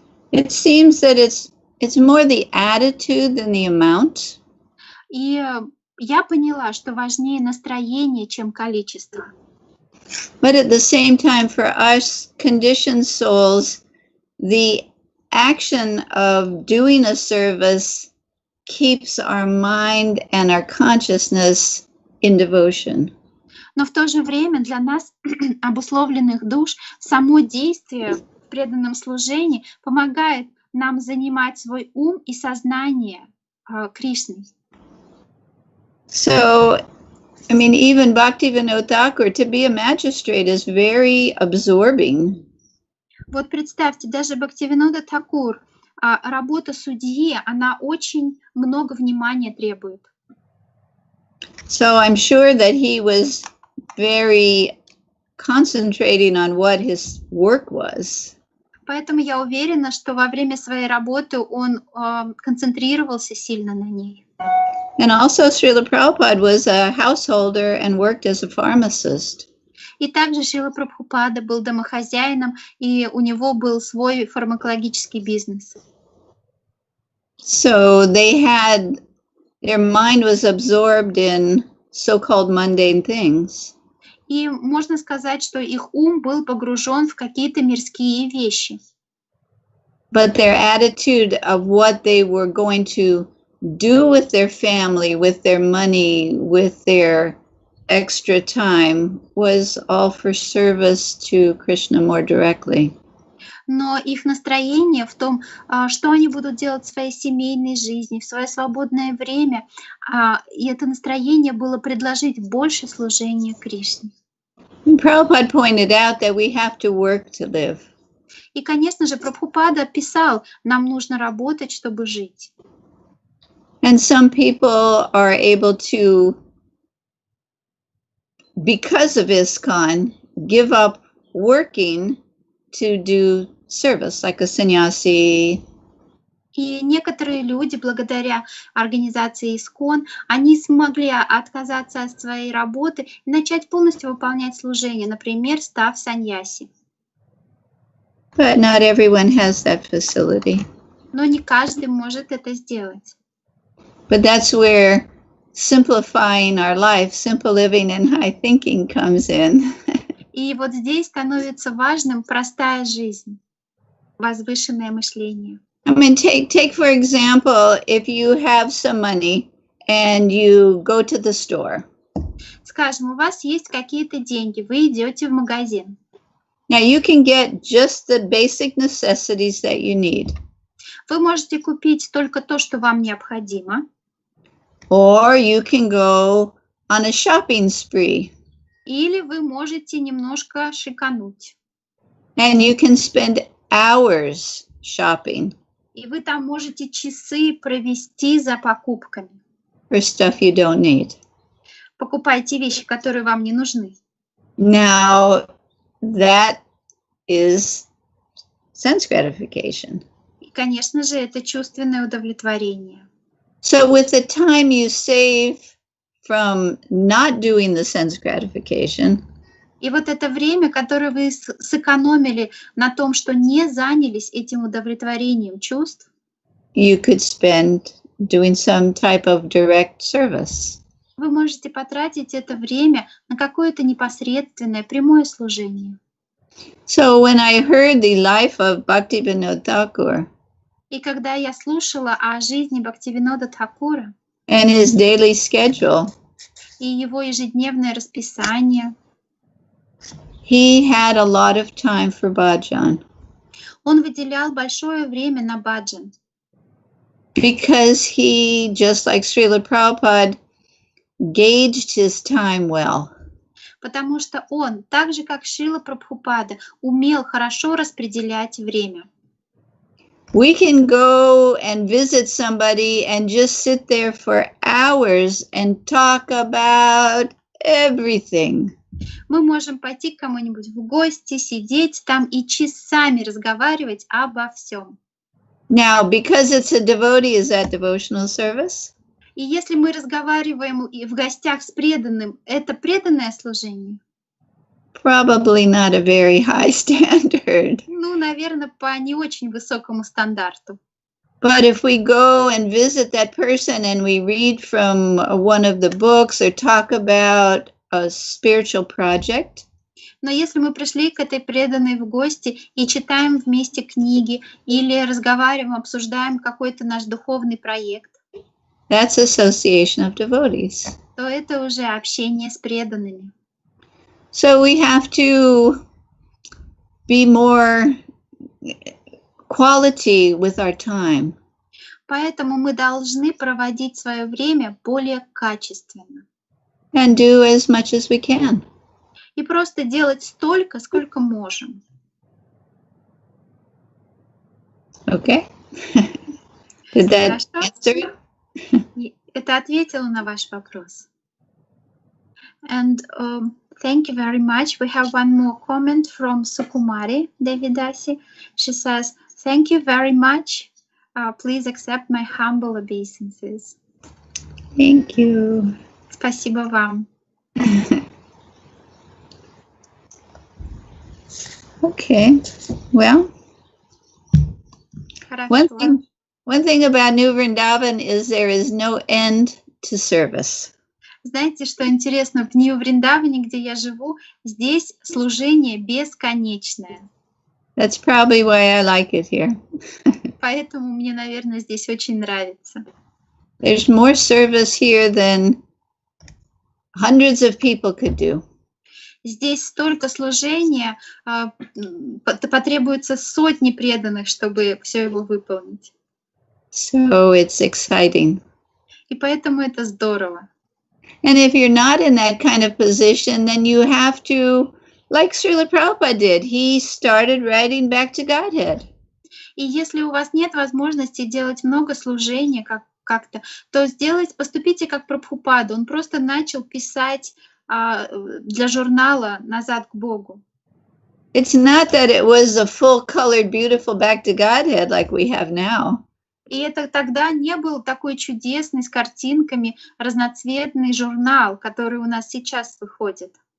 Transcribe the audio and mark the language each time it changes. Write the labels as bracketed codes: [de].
[en] It seems that it's more the attitude than the amount. [ru] И я поняла, что важнее настроение, чем количество. [en] But at the same time, for us conditioned souls, the action of doing a service keeps our mind and our consciousness in devotion. [ru] Но в то же время для нас, обусловленных душ, само действие в преданном служении помогает нам занимать свой ум и сознание Кришной. [en] So, I mean, even Bhaktivinoda Thakur, to be a magistrate is very absorbing. [ru] Вот представьте, даже Бхактивинода Тхакур, работа судьи, она очень много внимания требует. [en] So I'm sure that he was very concentrating on what his work was. [ru] Поэтому я уверена, что во время своей работы он концентрировался сильно на ней. [en] And also Шрилы Прабхупады was a householder and worked as a pharmacist. [ru] И также Шрила Прабхупада был домохозяином, и у него был свой фармакологический бизнес. [en] So their mind was absorbed in so-called mundane things. [ru] И можно сказать, что их ум был погружен в какие-то мирские вещи. [en] But their attitude of what they were going to do with their family, with their money, with their extra time was all for service to Krishna more directly. [ru] Но их настроение в том, что они будут делать в своей семейной жизни, в свое свободное время, и это настроение было предложить больше служения Кришне. [en] And Prabhupada pointed out that we have to work to live. [ru] И, конечно же, Прабхупада писал, нам нужно работать, чтобы жить. [en] And some people are able to, because of ISKCON, give up working to do service, like a sannyasi. [ru] И некоторые люди, благодаря организации ИСККОН, они смогли отказаться от своей работы и начать полностью выполнять служение, например, став саньяси. [en] But not everyone has that facility. [ru] Но не каждый может это сделать. [en] But that's where simplifying our life, simple living and high thinking comes in. [ru] И вот здесь становится важным простая жизнь, возвышенное мышление. [en] I mean, take for example, if you have some money and you go to the store. [ru] Скажем, у вас есть какие-то деньги, вы идете в магазин. [en] Now you can get just the basic necessities that you need. [ru] Вы можете купить только то, что вам необходимо. [en] Or you can go on a shopping spree. [ru] Или вы можете немножко шикануть. [en] And you can spend hours shopping. [ru] И вы там можете часы провести за покупками. [en] For stuff you don't need. [ru] Покупайте вещи, которые вам не нужны. [en] Now, that is sense gratification. [ru] И, конечно же, это чувственное удовлетворение. [en] So with the time you save from not doing the sense gratification, [ru] и вот это время, которое вы сэкономили на том, что не занялись этим удовлетворением чувств, [en] you could spend doing some type of direct service. [ru] Вы можете потратить это время на какое-то непосредственное прямое служение. [en] So when I heard the life of Bhaktivinoda Thakur, [ru] и когда я слушала о жизни Бхактивинода Тхакура [en] and his daily schedule, [ru] и его ежедневное расписание, [en] he had a lot of time for bhajan. [ru] Он выделял большое время на баджан. [en] Because he, just like Srila Prabhupada, gauged his time well. [ru] Потому что он, так же как Шрила Прабхупада, умел хорошо распределять время. [en] We can go and visit somebody and just sit there for hours and talk about everything. [ru] Мы можем пойти к кому-нибудь в гости, сидеть там и часами разговаривать обо всем. [en] Now, because it's a devotee, is that devotional service? [ru] И если мы разговариваем и в гостях с преданным, это преданное служение? [en] Probably not a very high standard. [ru] Ну, наверное, по не очень высокому стандарту. [en] But if we go and visit that person and we read from one of the books or talk about a spiritual project, [ru] Но если мы пришли к этой преданной в гости и читаем вместе книги или разговариваем, обсуждаем какой-то наш духовный проект, [en] that's association of devotees. [ru] то это уже общение с преданными. [en] So we have to be more quality with our time. [ru] Поэтому мы должны проводить свое время более качественно. [en] And do as much as we can. [ru] И просто делать столько, сколько можем. [en] Okay? Did that answer it? [ru] Это ответило на ваш вопрос. [en] And thank you very much. We have one more comment from Sukumari, Devi Dasi. She says, thank you very much. Please accept my humble obeisances. Thank you. [ru] Спасибо вам. [en] Okay. Well, [ru] Хорошо. [en] one thing about Nyu Vrindavan is there is no end to service. [ru] Знаете, что интересно? В Нью Вриндаване, где я живу, здесь служение бесконечное. [en] That's probably why I like it here. [ru] Поэтому мне, наверное, здесь очень нравится. [en] There's more service here than hundreds of people could do. [ru] Здесь столько служения, потребуется сотни преданных, чтобы все его выполнить. [en] So it's exciting. [ru] И поэтому это здорово. [en] And if you're not in that kind of position, then you have to, like Shrilы Prabhupады did, he started writing back to Godhead. [ru] И если у вас нет возможности делать много служения как-то, то поступите как Прабхупаду. Он просто начал писать для журнала «Назад к Богу». [en] It's not that it was a full-colored, beautiful back to Godhead like we have now. [ru] И это тогда не был такой чудесный, с картинками, разноцветный журнал, который у нас сейчас выходит.